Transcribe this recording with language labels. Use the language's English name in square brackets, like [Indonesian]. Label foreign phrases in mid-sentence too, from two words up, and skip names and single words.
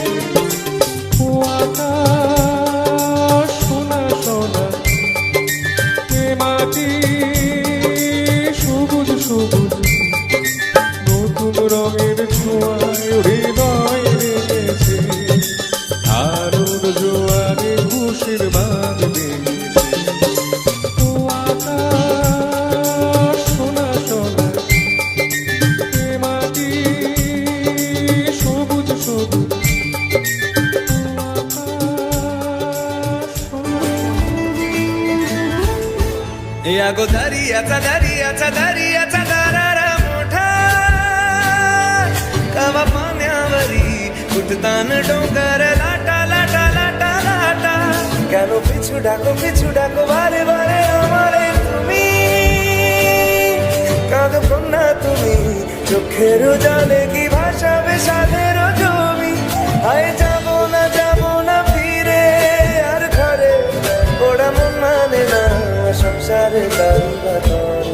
[Bangla] ও আকাশ সোনা সোনা, এ মাটি সবুজ সবুজ, নতুন রঙের ছোঁয়ায় হৃদয় ভেঙেছে, আলোর জোয়ারে খুশির বাঁধ ভেঙেছে। ও আকাশ সোনা সোনা, এ মাটি সবুজ সবুজ, [Marathi] या गो दरियाचा दरियाचा दरियाचा दरारा मोठा, कवा पाण्यावरी उठतान डोंगर लाटा लाटा लाटा लाटा। [Bangla] কেন পিছু ডাকো বারে বারে আমারে তুমি, কাঁদো কন্যা তুমি, চোখের জলে কি ভাসাবে সাধের জমি। হায় যাবো না ফিরে আর ঘরে, ওরা মন মানে না সংসারে দাঁড়িয়ে ধরে।